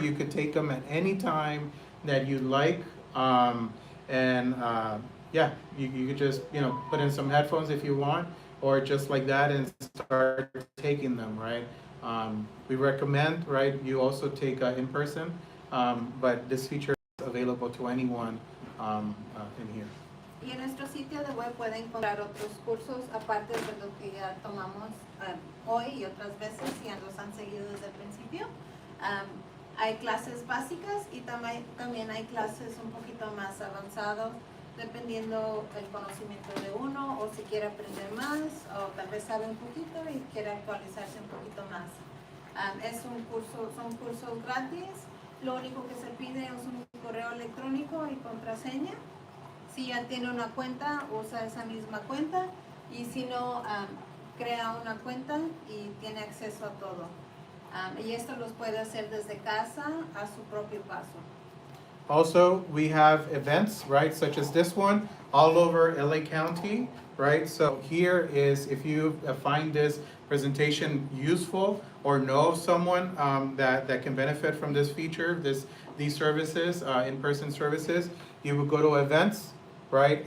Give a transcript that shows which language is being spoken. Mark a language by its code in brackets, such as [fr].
[en] You could take them at any time that you'd like. Yeah, you could just, put in some headphones if you want, or just like that and start taking them, right? We recommend, right, you also take in person, but this feature is available to anyone in here. [es] Y en nuestro sitio de web pueden encontrar otros cursos aparte de lo que ya tomamos hoy y otras veces si nos han seguido desde el principio. Hay clases básicas y también hay clases un poquito más avanzadas dependiendo el conocimiento de uno o si quiere aprender más o tal vez sabe un poquito y quiere actualizarse un poquito más. Son cursos gratis, lo único que se pide es un correo electrónico y contraseña. Si ya tiene una cuenta, usa esa misma cuenta y si no, crea una cuenta y tiene acceso a todo. Y esto los puede hacer desde casa a su propio paso. [en] Also, we have events, right, such as this one, all over LA County, right? So here is, if you find this presentation useful or know of someone that can benefit from this feature, these services, in-person services, you would go to events, right?